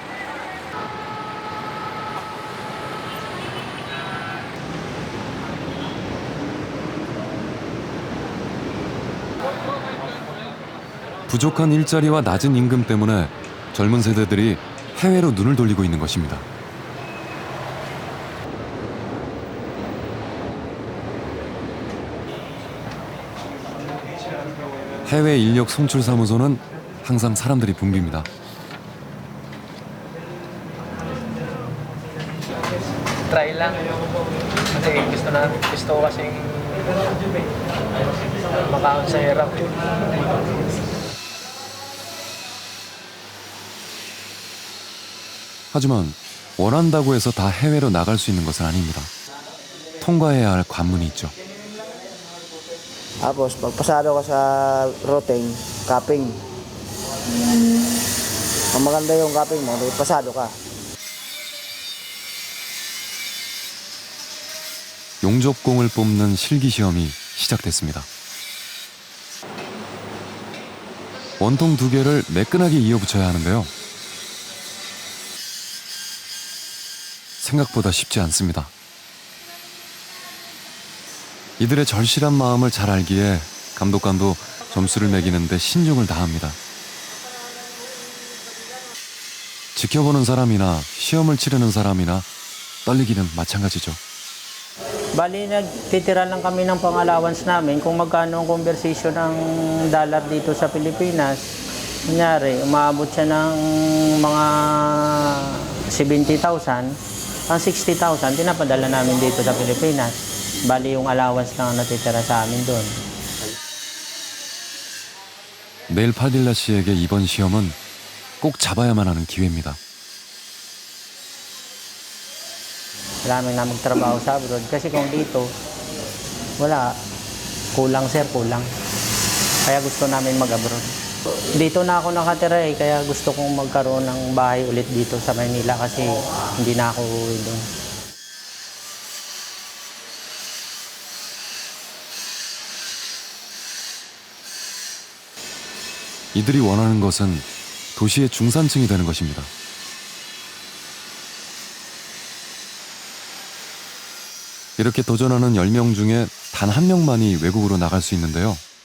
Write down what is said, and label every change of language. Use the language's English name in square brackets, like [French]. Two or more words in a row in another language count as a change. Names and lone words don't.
[Korean] 부족한 일자리와 낮은 임금 때문에 젊은 세대들이 해외로 눈을 돌리고 있는 것입니다. 해외 인력 송출 사무소는 항상 사람들이 붐빕니다. [Filipino] Try lang. Kasi gusto ko kasing makaon sa hirap. [Korean] 하지만 원한다고 해서 다 해외로 나갈 수 있는 것은 아닙니다. 통과해야 할 관문이 있죠. [Filipino] Tapos, pagpasado ka sa routing, capping. Ang maganda yung capping mo, pasado ka. [Korean] 용접공을 뽑는 실기시험이 시작됐습니다. 원통 2개를 매끈하게 이어붙여야 하는데요. 생각보다 쉽지 않습니다. 이들의 절실한 마음을 잘 알기에 감독관도 점수를 매기는데 신중을 다합니다. 지켜보는 사람이나 시험을 치르는 사람이나 떨리기는 마찬가지죠. [Filipino] Bali, nagtitira lang kami ng pang-allowance namin kung magkano ang conversation ng dollar dito sa Pilipinas. Kunyari, umabot siya ng mga 70,000. Ang 60,000, pinapadala namin dito sa Pilipinas. Bali, yung allowance lang ang natitira sa amin doon. [Korean] 넬 파딜라 씨에게 이번 시험은 꼭 잡아야만 하는 기회입니다. [Filipino] Kailangan na magtrabaho sa abroad. Kasi kung dito, wala. Kulang, sir, kulang. Kaya gusto namin mag-abroad. Dito na ako nakatira eh, kaya gusto kong magkaroon ng bahay ulit dito sa Manila kasi hindi na ako uuwi doon. [Korean] 이들이 원하는 것은 도시의 중산층이 되는 것입니다. 이렇게 도전하는 10명 중에 단 1명만이 외국으로 나갈 수 있는데요.